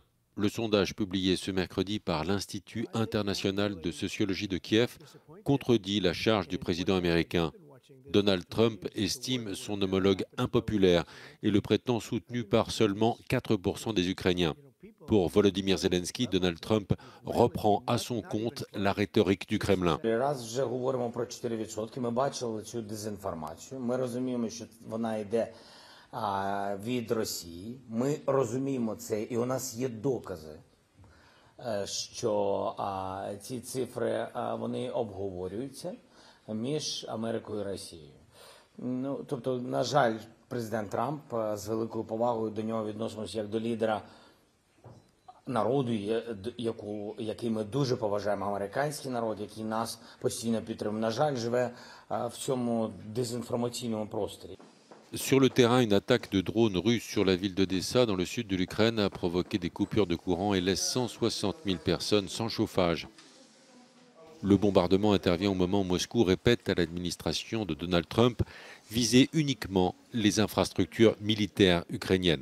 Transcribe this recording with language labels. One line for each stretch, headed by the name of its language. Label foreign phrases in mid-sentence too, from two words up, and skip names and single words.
French: Le sondage publié ce mercredi par l'Institut international de sociologie de Kiev contredit la charge du président américain. Donald Trump estime son homologue impopulaire et le prétend soutenu par seulement 4% des Ukrainiens. Pour Volodymyr Zelensky, Donald Trump reprend à son compte la rhétorique du Kremlin.
Ukrainian: Раз вже говоримо про 4%, ми бачили цю дезінформацію. Ми розуміємо, що вона йде від Росії. Ми розуміємо це, і у нас є докази, що ці цифри вони обговорюються між Америкою і Росією. Ну, тобто, на жаль, президент Трамп з великою повагою до нього відносимося як до лідера народу, який ми дуже поважаємо, американський народ, який нас постійно підтримує. На жаль, живе в цьому дезінформаційному просторі.
French: Sur le terrain, une attaque de drones russes sur la ville d'Odessa, dans le sud de l'Ukraine, a provoqué des coupures de courant et laisse 160 000 personnes sans chauffage. Le bombardement intervient au moment où Moscou répète à l'administration de Donald Trump viser uniquement les infrastructures militaires ukrainiennes.